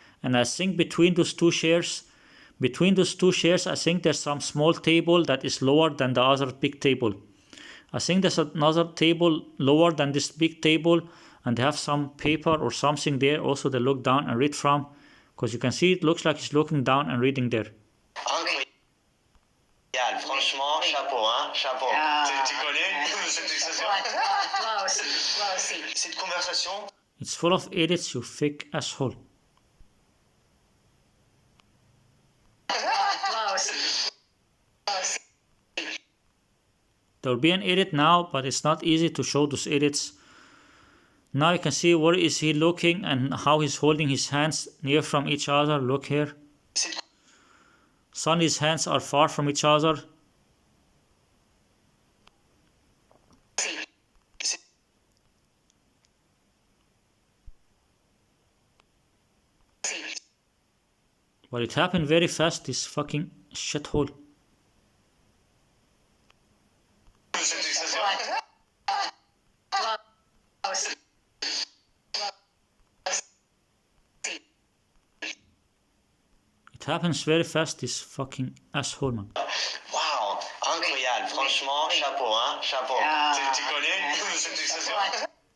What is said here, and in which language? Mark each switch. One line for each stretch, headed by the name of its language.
English: And I think between those two chairs, I think there's some small table that is lower than the other big table. I think there's another table lower than this big table, and they have some paper or something there also they look down and read from, because you can see it looks like he's looking down and reading there.
French: Incroyable, franchement, chapeau, hein, chapeau. Tu connais cette expression? Toi aussi. Cette conversation?
English: It's full of edits, you fake asshole. There will be an edit now, but it's not easy to show those edits. Now you can see where is he looking and how he's holding his hands near from each other. Look here. Sonny's hands are far from each other. But it happened very fast, this fucking shithole. It happens very fast, this fucking asshole, man.
French: Wow, incroyable, franchement, chapeau, hein, chapeau. Tu connais cette expression?